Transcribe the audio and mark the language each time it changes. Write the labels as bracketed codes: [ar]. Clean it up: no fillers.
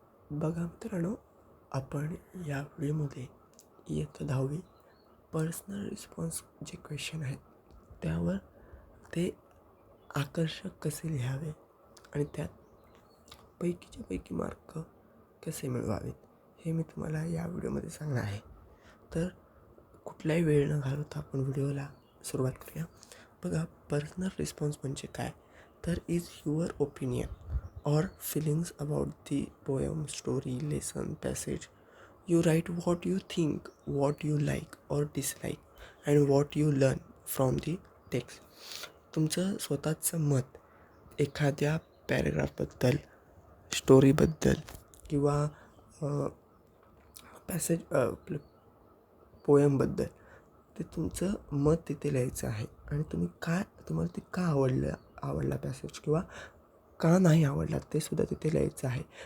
[mr] बघा मित्रांनो, आपण या व्हिडिओमध्ये इयत्ता 10वी पर्सनल रिस्पॉन्स जे क्वेश्चन आहेत त्यावर ते आकर्षक कसे लिहावे आणि त्यात पैकीच्या पैकी मार्क कसे मिळवावेत हे मी तुम्हाला या व्हिडिओमध्ये सांगणार आहे. तर कुठलाही वेळ न घालवता आपण व्हिडिओला सुरुवात करूया. बघा, पर्सनल रिस्पॉन्स म्हणजे काय, तर [en] Is your opinion or feelings about the poem, story, lesson, passage. You write what you think, what you like or dislike, and what you learn from the text. [mr] तुमचं स्वतःचं मत एखाद्या पॅरेग्राफबद्दल, स्टोरीबद्दल किंवा पॅसेज पोयमबद्दल ते तुमचं मत तिथे लिहायचं आहे. आणि तुम्हाला ते का आवडला पॅसेज किंवा का नाही आवडला ते सुद्धा तिथे लिहायचं आहे.